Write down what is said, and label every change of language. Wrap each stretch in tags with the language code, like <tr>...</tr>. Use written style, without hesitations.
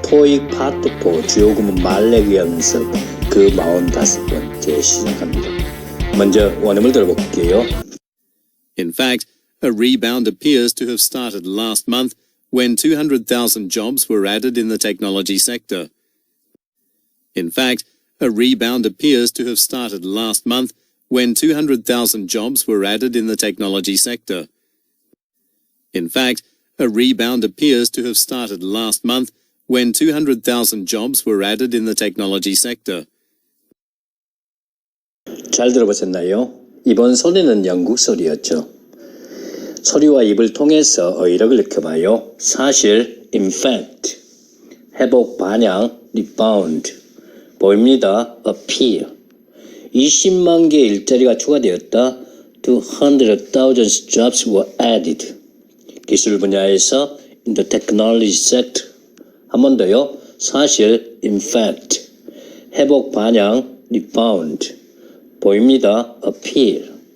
<ko>토익 파트 4 주요 구문 말레기 연습 그 45번째 시작합니다. 먼저 원음을 들어볼게요.</ko> <en>In fact, a rebound appears to have started last month when 200,000 jobs were added in the technology sector. In fact, a rebound appears to have started last month when 200,000 jobs were added in the technology sector. In fact, a rebound appears to have started last month when 200,000 jobs were added in the technology sector.</en> <ko>잘 들어보셨나요? 이번 소리는 영국 소리였죠. 소리와 입을 통해서 어휘력을 익혀봐요. 사실, in fact, 회복, 반향, rebound, 보입니다, appear, 20만 개의 일자리가 추가되었다,</ko> <en>200,000 jobs were added,</en> <ko>기술 분야에서</ko> <en>in the technology sector,</en> <ko>한 번 더요, 사실,</ko> <en>in fact,</en> <ko>회복, 반향, rebound, 보입니다, appear,</ko>